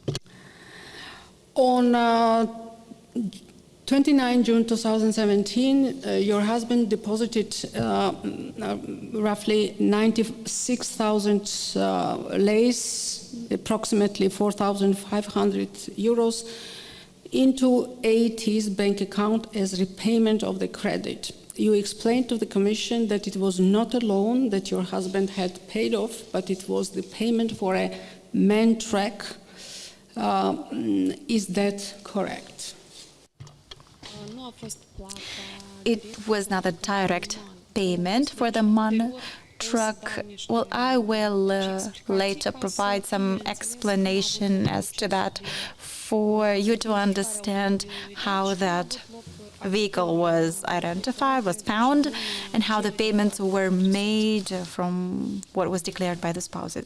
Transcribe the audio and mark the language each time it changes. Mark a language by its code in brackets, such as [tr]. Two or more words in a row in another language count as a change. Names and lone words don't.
[en] On 29 June 2017, your husband deposited roughly 96,000 leis, approximately 4,500 euros, into AT's bank account as repayment of the credit. You explained to the Commission that it was not a loan that your husband had paid off, but it was the payment for a MAN truck. Is that correct? [ro] Nu a fost plata. [en] It was not a direct payment for the MAN truck. Well, I will later provide some explanation as to that for you to understand how that vehicle was identified, was found, and how the payments were made from what was declared by the spouses.